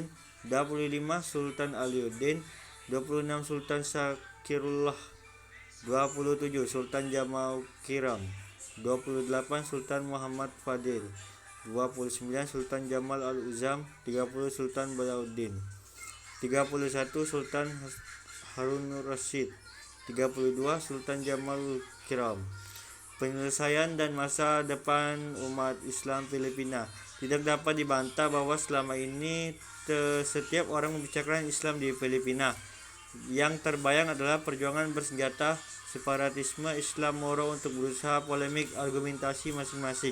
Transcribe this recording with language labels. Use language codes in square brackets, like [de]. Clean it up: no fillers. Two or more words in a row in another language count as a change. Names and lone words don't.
[id] 25. Sultan Aliuddin. 26. Sultan Syakirullah. 27. Sultan Jamal Kiram. 28. Sultan Muhammad Fadil. 29. Sultan Jamal Al-Uzam. 30. Sultan Badauddin. 31. Sultan Harun Rashid. 32. Sultan Jamal Kiram. Penyelesaian dan masa depan umat Islam Filipina. Tidak dapat dibantah bahwa selama ini setiap orang membicarakan Islam di Filipina, yang terbayang adalah perjuangan bersenjata, separatisme, Islam Moro untuk berusaha polemik argumentasi masing-masing.